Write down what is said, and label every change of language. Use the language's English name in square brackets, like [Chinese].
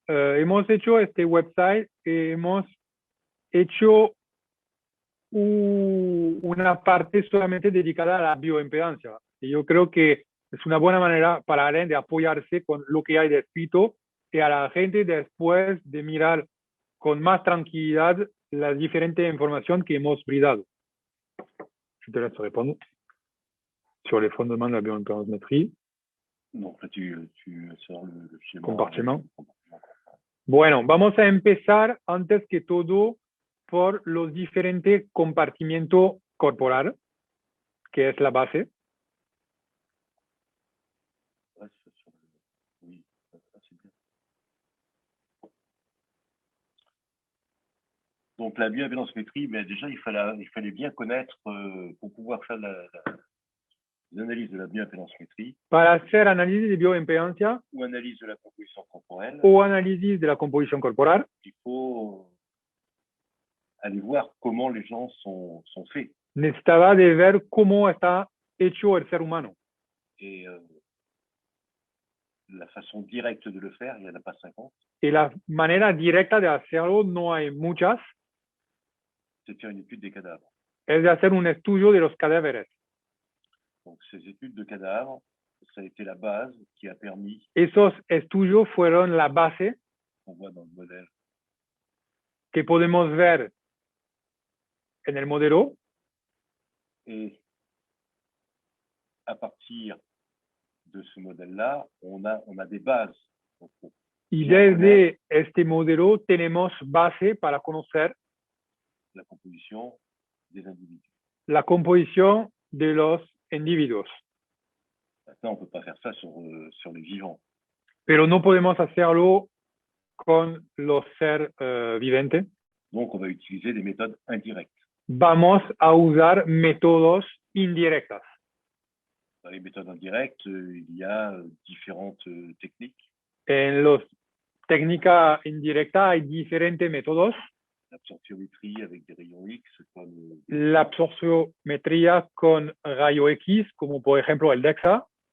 [Spanish] Hemos hecho este website, hemos hecho una parte solamente dedicada a la bioimpedancia. Y yo creo que es una buena manera para Alain de apoyarse con lo que hay descrito y a la gente después de mirar con más tranquilidad la diferente información que hemos brindado. [French] Je te laisse répondre sur les fondements de la bioimpédancemétrie. Donc là, tu sors le schéma. Compartiment. [Spanish] Bueno, vamos a empezar antes que todo por los diferentes compartimientos corporales, que es la base. [French] Ouais, oui, ça, c'est bien. Donc la bioimpédancemétrie, mais déjà il fallait bien connaître pour pouvoir faire l'analyse de la bioimpédancemétrie [Spanish] Para hacer análisis de bioimpedancia [French] ou analyse de la composition corporelle, [Spanish] o análisis de la composición corporal, [French] il faut aller voir comment les gens sont faits. [Spanish] necesitaba de ver cómo está hecho el ser humano. [French] Et la façon directe de le faire, il n'y en a pas 50. [Spanish] Y la manera directa de hacerlo no hay muchas, [French] C'est de faire une étude des cadavres. [Spanish] es de hacer un estudio de los cadáveres. [French] Donc ces études de cadavres, ça a été la base qui a permis, [Spanish] Esos estudios fueron la base [French] on voit dans le modèle, [Spanish] que podemos ver en el modelo, [French] et à partir de ce modèle-là, on a des bases. Donc, [Spanish] y bien desde este modelo tenemos base para conocer [French] la composition des individus. [Spanish] la composición de los individuos. [French] Maintenant, on ne peut pas faire ça sur les vivants. [Spanish] Pero no podemos hacerlo con los seres viventes. [French] Donc, on va utiliser des méthodes indirectes. [Spanish] Vamos a usar métodos indirectas. [French] Dans les méthodes indirectes, il y a différentes techniques. [Spanish] En los técnicas indirectas hay diferentes métodos. [French] L'absorptiométrie avec des rayons X, comme [Spanish] La absorciometría con rayo X, como por ejemplo el DEXA,